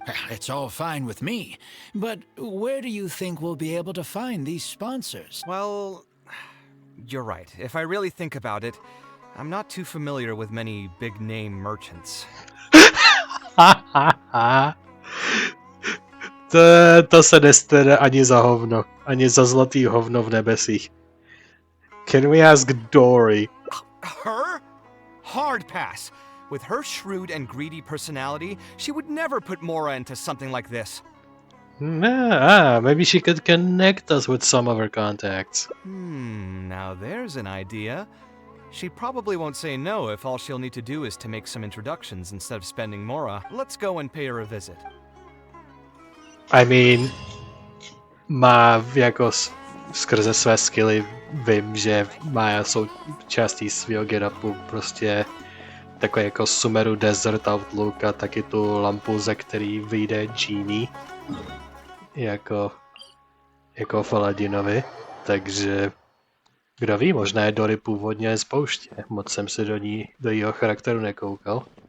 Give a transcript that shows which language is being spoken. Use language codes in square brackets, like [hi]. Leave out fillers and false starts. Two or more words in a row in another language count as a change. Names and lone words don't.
[en] It's all fine with me, but where do you think we'll be able to find these sponsors? Well, you're right. If I really think about it, I'm not too familiar with many big-name merchants. [cs] To se nestane ani za hovno. Ani za zlatý hovno v nebesích. [en] Can we ask Dory? Her? Hard pass. With her shrewd and greedy personality, she would never put Mora into something like this. Maybe she could connect us with some of her contacts. Now there's an idea. She probably won't say no if all she'll need to do is to make some introductions instead of spending Mora. Let's go and pay her a visit. I mean, [cs] má jako skrze své skilly vím, že má součástí svého get-upu prostě takový jako Sumeru Desert Outlook a taky tu lampu, ze který vyjde Genie jako v Aladinovi, takže kdo ví, možná je Dory původně z pouště, moc jsem se do jeho charakteru nekoukal.